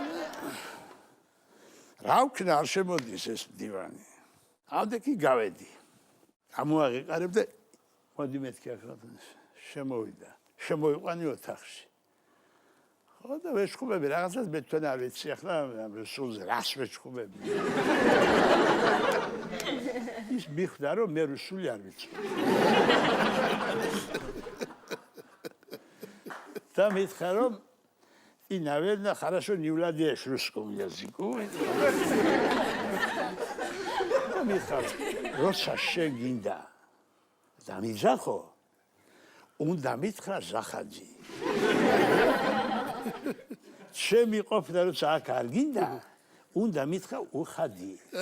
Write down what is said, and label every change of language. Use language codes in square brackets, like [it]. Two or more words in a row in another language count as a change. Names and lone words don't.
[ka] რა ვქნა არ შემოდის ეს დივანი ამდე გავედი ამოაღიყარებ და მოდი მეთქი ახლა შემოვიდა შემოიყვანი ოთახში ხო და ვეშხუბები რაღაცას მე თქვენ არ ვიცი ახლა სულზე რას ვეშხუბები ის მიხვდა რომ მე რუსული არ ვიცი. და მითხრა რომ [ru] и, наверное, хорошо не владеешь русским языком. [ka] მითხრა როცა შეგინდა და მიძახო უნდა მითხრა ზახაძი. ჩემი ყოფნა როცა აქ არ გინდა უნდა მითხრა უხადი.